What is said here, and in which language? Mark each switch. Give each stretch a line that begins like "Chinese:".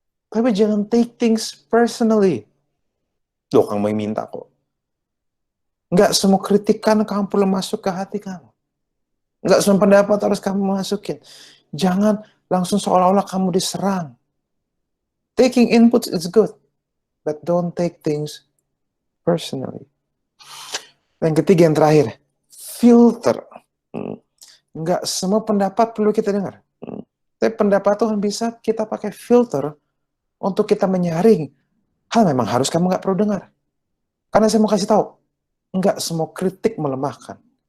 Indonesian: Tapi jangan
English: take things personally.
Indonesian: Loh, kamu yang minta kok. Nggak semua kritikan kamu perlu masuk ke hati kamu. Nggak semua pendapat harus kamu masukin. Jangan langsung seolah-olah kamu diserang.
English: Taking inputs is good, but don't take things personally.
Indonesian: Yang ketiga, yang terakhir, filter. Nggak semua pendapat perlu kita dengar. Tapi pendapat Tuhan bisa kita pakai filter untuk kita menyaring. Hal memang harus kamu nggak perlu dengar. Karena saya mau kasih tahu, nggak semua kritik melemahkan.